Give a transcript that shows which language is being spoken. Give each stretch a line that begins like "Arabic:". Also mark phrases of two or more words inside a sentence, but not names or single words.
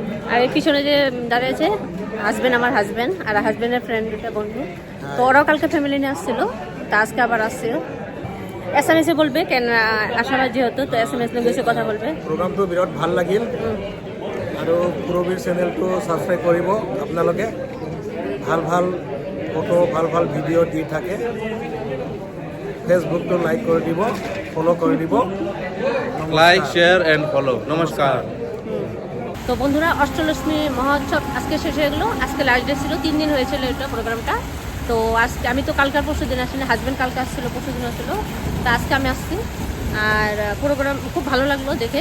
Bangla: আর এর পিছনে যে দাঁড়িয়েছে হাজব্যান্ড, আমার হাজব্যান্ড আর হাজব্যান্ডের ফ্রেন্ড, একটা বন্ধু। তো ওরাও কালকে ফ্যামিলি নিয়ে আসছিল, তো আজকে আবার আসছিল। SMS বলবে কেন আসামের যেহেতু, তো SMS লেঙ্গুয়েজে কথা বলবে।
Assamese: প্ৰগ্ৰামটো বিৰাট ভাল লাগিল আৰু পুৰবীৰ চেনেলটো ছাবস্ক্ৰাইব কৰিব। আপোনালোকে ভাল ভাল ফটো, ভাল ভাল ভিডিঅ' দি থাকে। ফেচবুকটো লাইক করে দিব, ফলো করে দিব।
English: like, share and follow. নমস্কার।
Bangla: তো বন্ধুরা, অষ্টলক্ষ্মী মহোৎসব আজকে শেষ হয়ে গেলো। আজকে
English: last day
Bangla: ছিল, 3 দিন হয়েছিল এটা প্রোগ্রামটা। তো আজকে আমি তো কালকার পরশু দিন আসিনি, হাজব্যান্ড কালকে আসছিল, পরশু দিন আসছিলো। তো আজকে আমি আসছি। আর প্রোগ্রাম খুব ভালো লাগলো দেখে।